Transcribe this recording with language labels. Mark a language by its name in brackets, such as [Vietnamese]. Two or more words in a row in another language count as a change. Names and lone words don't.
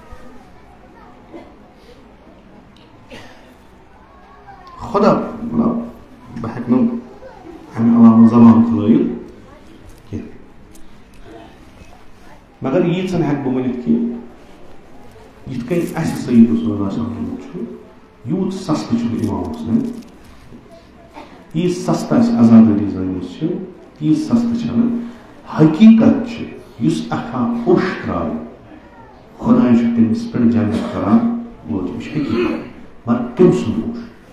[Kashmiri] خدا مطلب بہٕ ہٮ۪کہٕ نہٕ اَمہِ علاوٕ زبان کھلٲیِتھ کینٛہہ مگر ییٖژن ہٮ۪کہٕ بہٕ ؤنِتھ کہِ یِتھ کٔنۍ اَسہِ سید رسول اللہ صلی اللہ علیہ وسلم چھُ یوٗت سستہٕ چھُنہٕ امام حسین ییٖژ سستہٕ اَسہِ آزادٲری زٲنِمٕژ چھِ تیٖژ سستہٕ چھنہٕ حقیٖقت چھِ یُس اکھا اوٚش ترٛایہِ خۄداے چھُ تٔمِس پٮ۪ٹھ جنت کران ووت یہِ چھِ حقیٖقت مگر کٔمۍ سُنٛد اوٚش